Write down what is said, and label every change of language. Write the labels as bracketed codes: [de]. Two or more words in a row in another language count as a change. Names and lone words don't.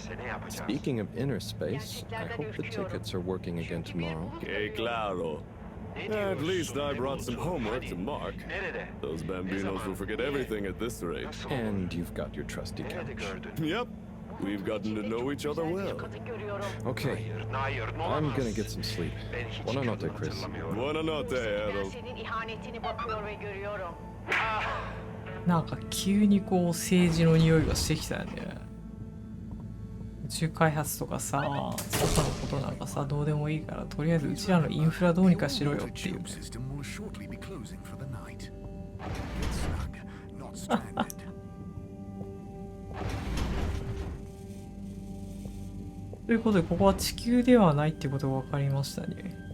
[en] Speaking of inner space, I hope the tickets are working again tomorrow. [es] Que claro. [en] At least I brought some homework to mark. Those bambinos will forget everything at this rate. And you've got your trusty couch. Yep. We've gotten to know each other well. Okay. I'm gonna get some sleep. [it] Buona notte, Chris. Buona notte, Harold. [ja] なんか急にこう政治の匂いがしてきたよね。宇宙開発とかさ、外のことなんかさ、どうでもいいから、とりあえずうちらのインフラどうにかしろよっていう。ということで、ここは地球ではないってことが分かりましたね。